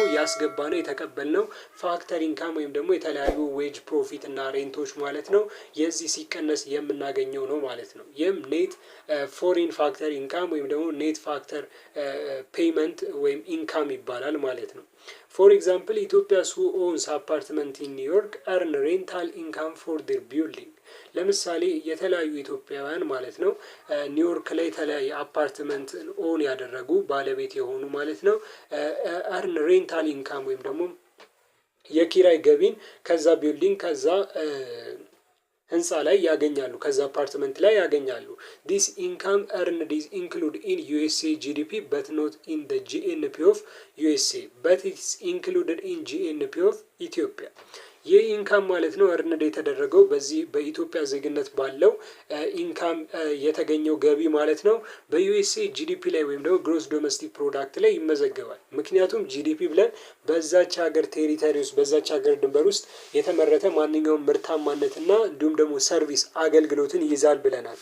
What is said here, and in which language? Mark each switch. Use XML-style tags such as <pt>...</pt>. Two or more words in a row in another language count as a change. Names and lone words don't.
<am>ያስገባነው የተቀበልነው</am> <en>factor income</en> <am>ወይም ደግሞ የተለያዩ</am> <en>wage profit</en> <am>እና ሬንቶች ማለት ነው የዚህ ሲቀነስ የምናገኘው ነው ማለት ነው። ይህም</am> <en>net foreign factor income</en> <am>ወይም ደግሞ</am> <en>net factor payment</en> <am>ወይም ኢንካም ይባላል ማለት ነው።</am> <en>for example Ethiopians who owns apartment in New York earn rental income for their building።</en> <am>ለምሳሌ የተለያዩ ኢትዮጵያውያን ማለት ነው ኒውዮርክ ላይ የተለያየ አፓርትመንት ኦን ያደረጉ ባለቤት የሆኑ ማለት ነው</am> <en>earn rental income</en> <am>ወይም ደግሞ የኪራይ ገቢን ከዛ ቢልዲንግ ከዛ ህንፃ ላይ ያገኛሉ ከዛ አፓርትመንት ላይ ያገኛሉ።</am> <en>this income earned is included in USA GDP but not in the GNP of USA but it's included in GNP of Ethiopia።</en> <am>ይህ ኢንካም ማለት ነው እርንድ የተደረገው በዚህ በኢትዮጵያ ዜግነት ባለው ኢንካም የተገኘው ገቢ ማለት ነው በዩኤስኤ ጂዲፒ ላይ ወይም ደግሞ</am> <en>gross domestic product</en> <am>ላይ ይመዘገባል። ምክንያቱም ጂዲፒ ብለን በዛች ሀገር ቴሪቶሪ ውስጥ በዛች ሀገር ድንበር ውስጥ የተመረተ ማንኛውም ምርታማነትና እንዲሁም ደግሞ ሰርቪስ አገልግሎትን ይይዛል ብለናል።</am>